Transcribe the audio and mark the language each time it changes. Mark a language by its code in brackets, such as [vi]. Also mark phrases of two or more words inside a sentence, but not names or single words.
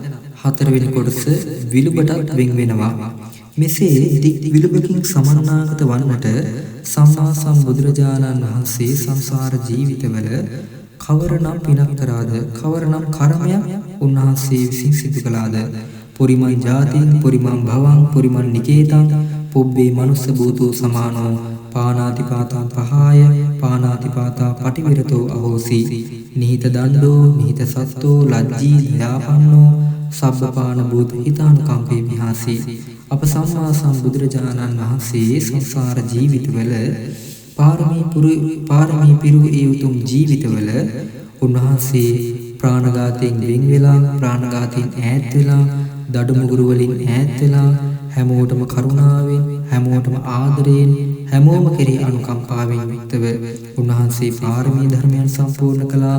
[si] හතරවෙනි කොටස විලුඹටත් වෙන් වෙනවා. මෙසේ දික් විලුඹකින් සමන්නාගත වන්නට සම්මා සම්බුදුරජාණන් වහන්සේ සංසාර ජීවිතවල කවරනම් පිනක් කරාද කවරනම් කර්මයක් උන්වහන්සේ විසින් සිදු කළාද [pi] පුරිමං ජාතින් පුරිමං භවං පුරිමං නිකේතං පුබ්බේ මනුස්ස භූතෝ සමානෝ පානාතිපාතා පහාය පානාතිපාතා පටිවිරතෝ අහෝසි නිහිත දණ්ඩෝ නිහිත සත්තෝ ලජ්ජී දයාපන්නෝ සබ්බපාන භූත හිතානුකම්පේ විහාසී [si] අප සම්මා සම්බුදුරජාණන් වහන්සේ සංසාර ජීවිතවල පාරමී පිරු ඒ උතුම් ජීවිතවල උන්වහන්සේ ප්‍රාණඝාතයෙන් වෙන් වෙලා ප්‍රාණඝාතයෙන් ඈත් වෙලා දඩමුගුරු වලින් ඈත් වෙලා හැමෝටම කරුණාවෙන් හැමෝටම ආදරයෙන් හැමෝම කෙරෙහි අනුකම්පාවෙන් යුක්තව උන්වහන්සේ පාරමී ධර්මයන් සම්පූර්ණ කළා.